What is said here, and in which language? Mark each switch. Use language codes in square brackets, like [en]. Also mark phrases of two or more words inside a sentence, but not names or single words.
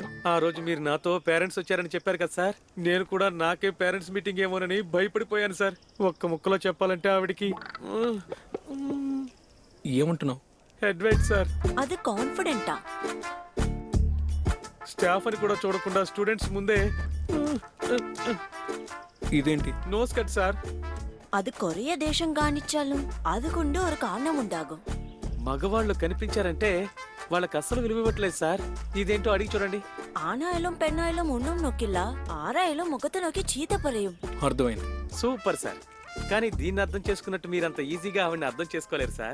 [te] ఆ రోజు మీరు నాతో పేరెంట్స్ వచ్చారని చెప్పారు కదా సార్, నేను కూడా నాకే పేరెంట్స్ మీటింగ్ ఏమోనని భయపడిపోయాను సార్. ఒక్క ముక్కలో చెప్పాలంటే ఆవిడికి ఏమంటున్నావు? అడ్వైట్ సార్. అది కాన్ఫిడెంటా? స్టాఫ్ అని కూడా చూడకుండా స్టూడెంట్స్ ముందే ఇదేంటి? నోస్ కట్ సార్. [ml] അത് കൊറിയ ദേശം കാണിച്ചാലും അതിനുണ്ട് ഒരു കാരണം ഉണ്ടാകും. [te] మగవాళ్ళు కనిపించారంటే వాళ్ళకి అస్సలు విలువ ఇవ్వట్లేదు సార్. ఇదేంటో అడిగి చూడండి. [ml] ആണായാലും പെണ്ണായാലും ഒന്നും നോക്കില്ല, ആരായാലും മുഖത്ത് നോക്കി ചീത്ത പറയും. [te] అర్థమైంది. సూపర్ సార్. కానీ దీన్ని అర్థం చేసుకున్నట్టు మీరంత ఈజీగా ఆవిడని అర్థం చేసుకోలేరు సార్.